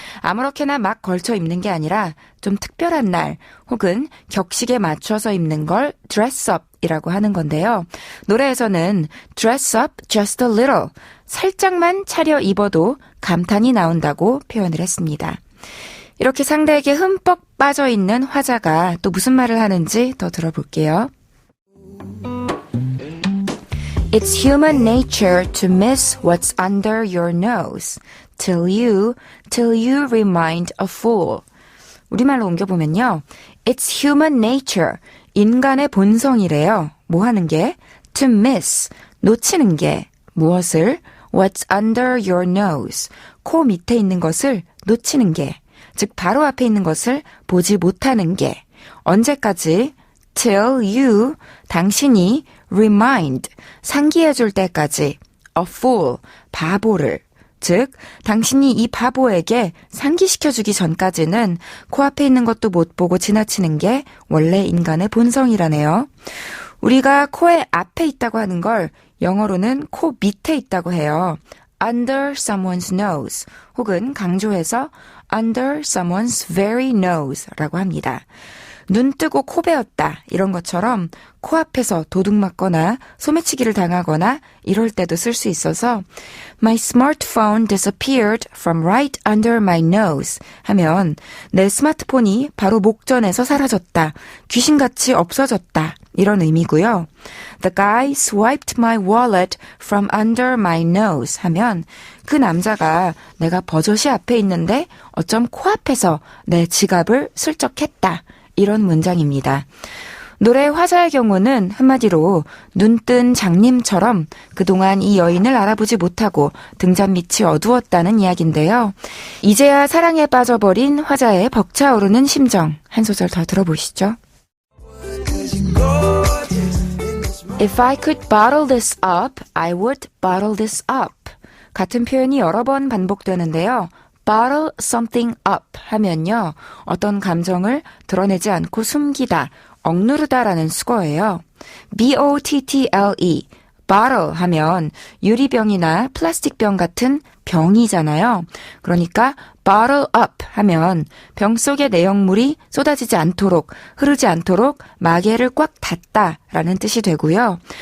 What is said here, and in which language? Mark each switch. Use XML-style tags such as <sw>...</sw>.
<ko>아무렇게나 막 걸쳐 입는 게 아니라 좀 특별한 날 혹은 격식에 맞춰서 입는 걸 dress up 이라고 하는 건데요. 노래에서는</ko> <en>dress up just a little,</en> <ko>살짝만 차려 입어도 감탄이 나온다고 표현을 했습니다. 이렇게 상대에게 흠뻑 빠져있는 화자가 또 무슨 말을 하는지 더 들어볼게요.</ko> <en>It's human nature to miss what's under your nose till you remind a fool.</en> <ko>우리말로 옮겨보면요.</ko> <en>It's human nature.</en> <ko>인간의 본성이래요. 뭐 하는 게?</ko> <en>To miss.</en> <ko>놓치는 게. 무엇을?</ko> <en>What's under your nose.</en> <ko>코 밑에 있는 것을 놓치는 게. 즉 바로 앞에 있는 것을 보지 못하는 게. 언제까지?</ko> <en>Till you,</en> <ko>당신이</ko> <en>remind,</en> <ko>상기해줄 때까지</ko> <en>a fool,</en> <ko>바보를. 즉 당신이 이 바보에게 상기시켜주기 전까지는 코앞에 있는 것도 못 보고 지나치는 게 원래 인간의 본성이라네요. 우리가 코의 앞에 있다고 하는 걸 영어로는 코 밑에 있다고 해요. under someone's nose 혹은 강조해서</ko> <en>under someone's very nose</en> <ko>라고 합니다. 눈 뜨고 코 베었다 이런 것처럼 코앞에서 도둑 맞거나 소매치기를 당하거나 이럴 때도 쓸 수 있어서</ko> <en>My smartphone disappeared from right under my nose</en> <ko>하면 내 스마트폰이 바로 목전에서 사라졌다, 귀신같이 없어졌다 이런 의미고요.</ko> <en>The guy swiped my wallet from under my nose</en> <ko>하면 그 남자가 내가 버젓이 앞에 있는데 어쩜 코앞에서 내 지갑을 슬쩍 했다. 이런 문장입니다. 노래 화자의 경우는 한마디로 눈뜬 장님처럼 그동안 이 여인을 알아보지 못하고 등잔 밑이 어두웠다는 이야기인데요. 이제야 사랑에 빠져버린 화자의 벅차오르는 심정 한 소절 더 들어보시죠.</ko> <en>If I could bottle this up, I would bottle this up.</en> <ko>같은 표현이 여러 번 반복되는데요. bottle something up 하면요. 어떤 감정을 드러내지 않고 숨기다, 억누르다라는 수거예요. B-O-T-T-L-E, bottle 하면 유리병이나 플라스틱병 같은 병이잖아요. 그러니까 bottle up 하면 병 속의 내용물이 쏟아지지 않도록, 흐르지 않도록 마개를 꽉 닫다라는 뜻이 되고요.</ko>